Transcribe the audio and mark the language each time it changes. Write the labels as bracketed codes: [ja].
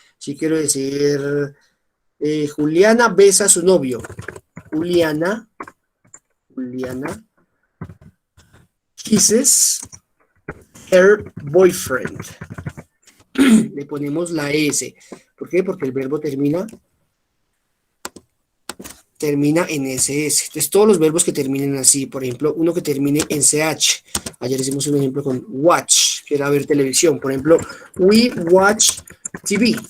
[es] Si quiero decir, Juliana besa a su novio. [en] Juliana kisses her boyfriend. [es] Le ponemos la S. ¿Por qué? Porque el verbo termina en SS. Entonces, todos los verbos que terminen así, por ejemplo, uno que termine en CH. Ayer hicimos un ejemplo con watch, que era ver televisión. Por ejemplo, [en] we watch TV.